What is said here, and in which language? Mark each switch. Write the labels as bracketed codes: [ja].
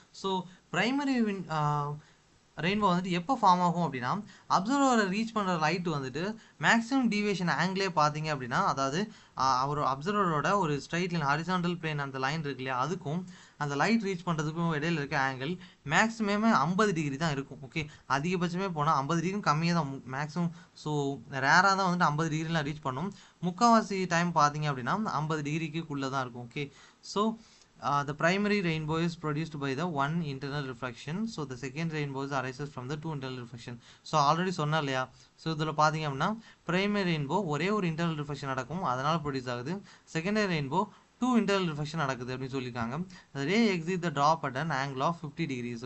[ta] So primary rainbow வந்துட்டு எப்போ form ஆகும் அப்படின்னா அப்சர்வரை ரீச் பண்ணுற லைட் வந்துட்டு மேக்ஸிமம் டீவியேஷன் ஆங்கிளே பார்த்தீங்க அப்படின்னா, அதாவது அவர் அப்சர்வரோட ஒரு ஸ்ட்ரைட் லைன் ஹாரிசான்டல் பிளேன் அந்த லைன் இருக்கு இல்லையா, அதுக்கும் அந்த லைட் ரீச் பண்ணுறதுக்கும் இடையில இருக்க ஆங்கிள் மேக்ஸிமமே 50 டிகிரி தான் இருக்கும். ஓகே, அதிகபட்சமே போனால் 50 டிகிரி கம்மியாக தான் மேக்ஸிமம். ஸோ ரேராக தான் வந்துட்டு 50 டிகிரிலாம் ரீச் பண்ணும். முக்கால்வாசி டைம் பார்த்தீங்க அப்படின்னா 50 டிகிரிக்குள்ளே தான் இருக்கும். [en] Okay, so the primary rainbow is produced by the one internal reflection. So the second rainbow arises from the two internal reflection. So already [ta] சொன்னா இல்லையா? ஸோ இதில் பார்த்தீங்க அப்படின்னா பிரைமரி ரெயின்போ ஒரே ஒரு இன்டர்னல் ரிஃப்ளெக்ஷன் நடக்கும், அதனால ப்ரொடியூஸ் ஆகுது. செகண்டரி ரெயின்போ 2 இன்டர்னல் ரிஃப்ளெக்ஷன் நடக்குது அப்படின்னு சொல்லியிருக்காங்க. [en] The ray exits the drop at an angle of 50 degrees.